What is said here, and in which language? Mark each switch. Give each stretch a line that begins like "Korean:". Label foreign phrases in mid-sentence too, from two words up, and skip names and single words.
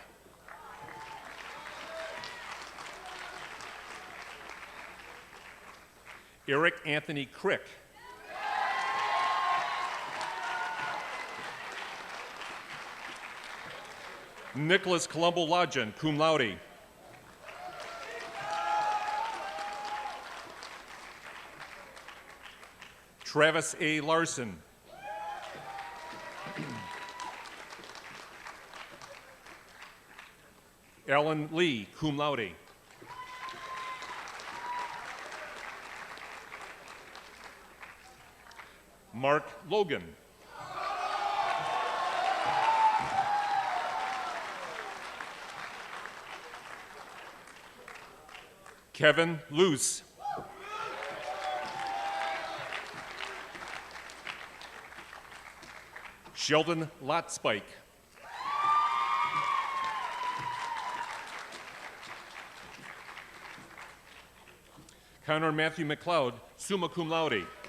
English: Eric Anthony Crick. Nicholas Colombo Lodgen,
Latin: cum laude.
English: Travis A. Larson. Alan Lee,
Latin: cum laude.
English: Mark Logan. Kevin Luce. Sheldon Lotspike. Connor Matthew McLeod,
Latin: summa cum laude.